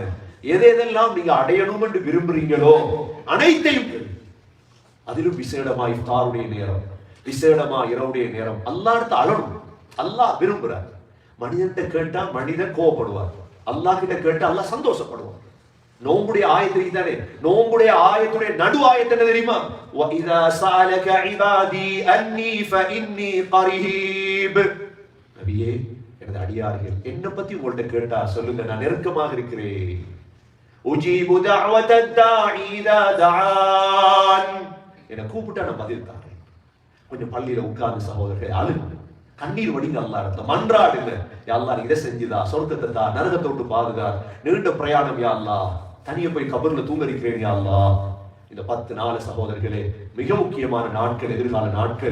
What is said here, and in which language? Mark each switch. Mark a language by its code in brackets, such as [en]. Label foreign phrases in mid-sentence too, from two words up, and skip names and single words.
[ta] எதெல்லாம் நீங்க அடையணும் என்று விரும்புறீங்களோ அனைத்தையும், அதிலும் விசேடமா இஃப்தாருடைய நேரம், விசேடமா இரவுடைய நேரம் அல்லாஹ்ட்ட அழணும். அல்லாஹ் விரும்புறார். மனிதன்கிட்ட கேட்டா மனிதன் கோபப்படுவார், அல்லாஹ் கிட்ட கேட்டா அல்லாஹ் சந்தோஷப்படுவார். நோம்புடைய ஆயத்து தானே, நோம்புடைய ஆயத்துடைய நடு ஆயத்து என்ன தெரியுமா? [ar] وَإِذَا سَأَلَكَ عِبَادِي أَنِّي فَإِنِّي قَرِيبٌ. [ta] நபியே, எனது அடியார்கள் என்ன பத்தி உங்கள்ட்ட கேட்டா சொல்லுங்க, நான் நெருக்கமாக இருக்கிறேன். [ar] உஜீபு دعوة الداعي إذا دعان. [ta] என்ன கூப்பிட்டா நான் பதில் தரேன். கொஞ்சம் பள்ளியில உட்கார்ந்து சகோதரர்களே அழுங்க, கண்ணீர் வடிங்க, அல்லாஹ் இடத்துல மன்றாடுங்க. யா அல்லாஹ் இதை செஞ்சுதா, சொர்க்கத்தை தா, நரகத்தை விட்டு பாதுகா, நீண்ட பிரயாணம் யா அல்லாஹ், தனியே போய் கபர்ல தூங்கரிக்கிறேன் யா அல்லாஹ். இந்த 10 நாள் சகோதரர்களே மிக முக்கியமான நாட்கள், எதிர்கால நாட்கள்.